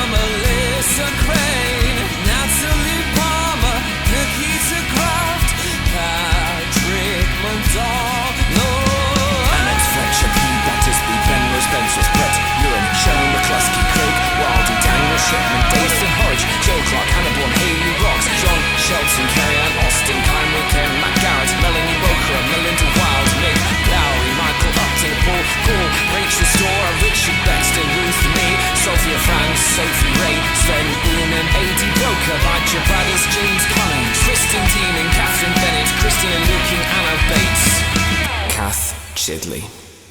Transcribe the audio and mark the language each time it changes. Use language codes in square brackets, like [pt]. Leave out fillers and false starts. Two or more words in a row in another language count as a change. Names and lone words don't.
[en] Melissa Crane, Natalie Palmer, Nikita Kraft, Patrick McDonald, Alex Fletcher, Pete Battersby, Ben Rose, Spencer's Brett Ewan, Sharon McCluskey, Craig Wildy, Daniel Shipman, Dathan Hodge, Joe Clark, Hannah Bourne, Haley Rocks, John Shelton, Carrie Ann Austin, Kyle Ken, Matt Garrett, Melanie Boker, Melinda Wild, Nick Lowry, Michael Upton, Paul Gore, Rachel Storer, Richard Bexton, Ruth Me, Sophia Franks, Sophie Ray, Sven Boonen, A.D. Broker, Badger Braddis, James Cunning, Tristan Teenan, Catherine Bennett, Christina Lukin, Anna Bates, Kath Chidley.